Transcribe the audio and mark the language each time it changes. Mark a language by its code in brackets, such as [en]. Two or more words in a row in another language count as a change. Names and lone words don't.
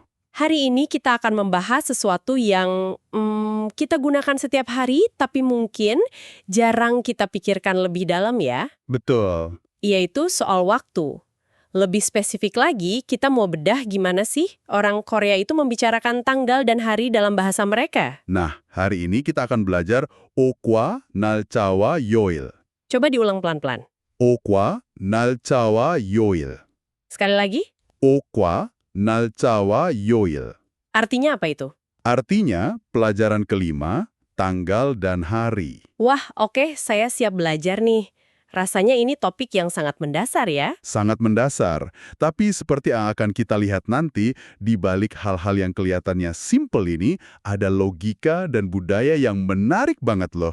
[id] Hari ini kita akan membahas sesuatu yang kita gunakan setiap hari, tapi mungkin jarang kita pikirkan lebih dalam ya, betul. yaitu soal waktu. Lebih spesifik lagi, kita mau bedah gimana sih orang Korea itu membicarakan tanggal dan hari dalam bahasa mereka. Nah, hari ini kita akan belajar [ko] 오과, 날짜와 요일. [id] Coba diulang pelan-pelan. [ko] 오과, 날짜와 요일. [id] Sekali lagi, [ko] 오과, 날짜와 요일. [id] artinya apa itu? Artinya, pelajaran kelima, tanggal dan hari. Wah, oke, saya siap belajar nih. Rasanya ini topik yang sangat mendasar ya. Sangat mendasar, tapi seperti yang akan kita lihat nanti, di balik hal-hal yang kelihatannya simple ini, ada logika dan budaya yang menarik banget loh.